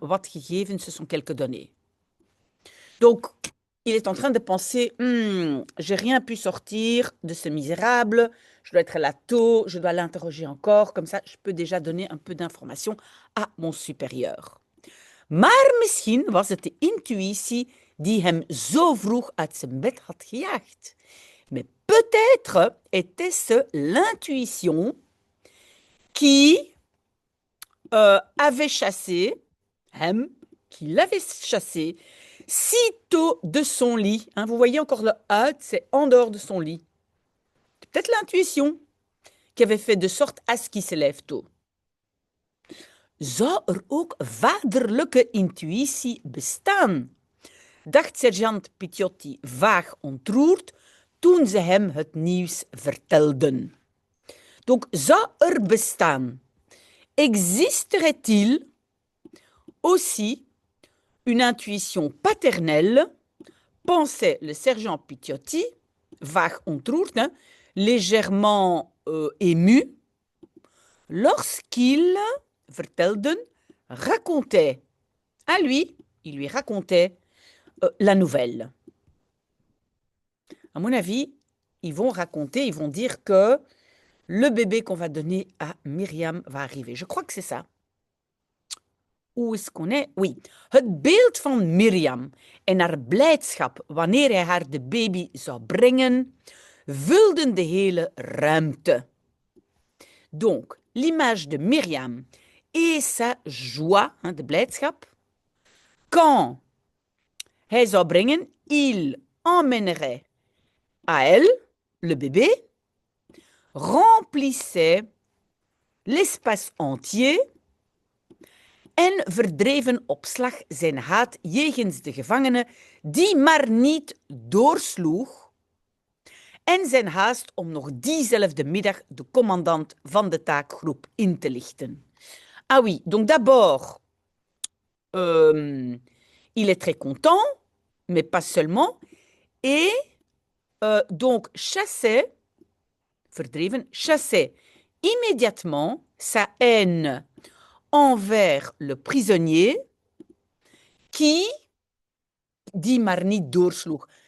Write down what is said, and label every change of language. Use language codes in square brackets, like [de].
[nl] Wat gegevens, [fr] ce sont quelques données. Donc, il est en train de penser, j'ai rien pu sortir de ce misérable, je dois être là tôt, je dois l'interroger encore, comme ça je peux déjà donner un peu d'informations à mon supérieur. [nl] Maar misschien was het de intuïtie die hem zo vroeg uit zijn bed had gejaagd. [fr] Mais Peut-être était-ce l'intuition qui avait chassé, [nl] hem, [fr] qui l'avait chassé sitôt de son lit. Hein, vous voyez encore le hut, c'est en dehors de son lit. Peut-être l'intuition qui avait fait de sorte à ce qu'il se lève tôt. [nl] Zou ook vaderlijke intuïtie bestaan? Dacht sergeant Picciotti vaag ontroerd toen ze hem het nieuws vertelden. [fr] Donc, [nl] zou bestaan? [fr] Existerait-il aussi une intuition paternelle, pensait le sergent Picciotti, [nl] vaag ontroerd, [fr] hein, légèrement ému, lorsqu'il, [nl] vertelden, [fr] racontait à lui, il lui racontait la nouvelle. À mon avis, ils vont raconter, ils vont dire que le bébé qu'on va donner à Myriam va arriver. Je crois que c'est ça. Où est-ce qu'on est? Oui. [nl] Het beeld van Myriam en haar blijdschap wanneer hij haar de baby zou brengen, vulden de hele ruimte. [fr] Donc, l'image de Myriam et sa joie, hein, [nl] de blijdschap, [fr] quand [nl] hij zou brengen, [fr] il emmènerait à elle, le bébé, remplissait l'espace entier [nl] en verdreven op slag zijn haat jegens de gevangene die maar niet doorsloeg en zijn haast om nog diezelfde middag de commandant van de taakgroep in te lichten. [fr] Ah oui, donc d'abord, il est très content, mais pas seulement, et donc chassait, [nl] verdreven, [fr] chassait immédiatement sa haine envers le prisonnier qui, dit [nl] maar niet doorsloeg.